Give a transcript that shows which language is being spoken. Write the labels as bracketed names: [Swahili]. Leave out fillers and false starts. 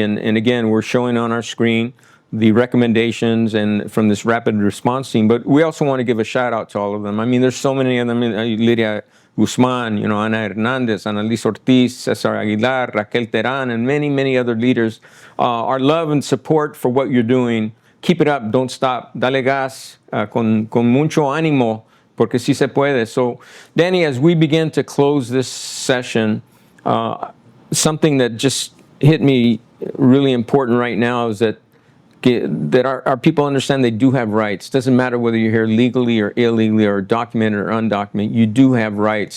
[English] And again, we're showing on our screen the recommendations and from this rapid response team, but we also want to give a shout out to all of them. I mean, there's so many of them. Lydia Guzman, Ana Hernandez, Annalise Ortiz, Cesar Aguilar, Raquel Teran, and many, many other leaders. Our love and support for what you're doing. Keep it up, don't stop. [Spanish] Dale gas, con mucho ánimo, porque sí se puede. [English] So, Danny, as we begin to close this session, something that just hit me really important right now is that our people understand they do have rights. Doesn't matter whether you're here legally or illegally or documented or undocumented, you do have rights.